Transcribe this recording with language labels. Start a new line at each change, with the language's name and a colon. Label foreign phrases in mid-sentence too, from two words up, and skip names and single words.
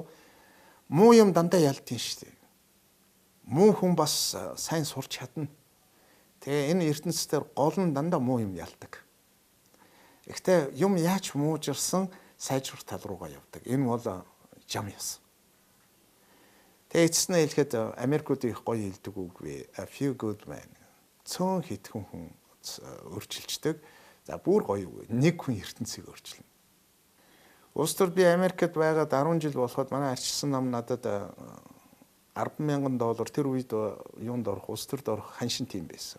Mongolian: Муу юм дандаа ялдгийн шүү дээ. Муу хүн бас сайн сурч чадна. Тэгээ энэ ертөнцийн гол нь дандаа муу юм ялдаг. Гэхдээ юм яаж муужирсан сайжрах тал руугаа явдаг. Энэ бол жам яс. Тэгээ эцэснээ хэлэхэд Америкуудын их гоё хэлдэг үг вэ?
English: A few good men.
Mongolian: Цөөн хитгэн хүн өөрчилждэг. За бүр гоё үг. Нэг хүн ертөнцийг өөрчилнө. Улс төр би Америкт байгаад 10 жил болоход манай арчилсан нам надад $10,000 тэр үед юунд орох, улс төрд орох ханшин тийм байсан.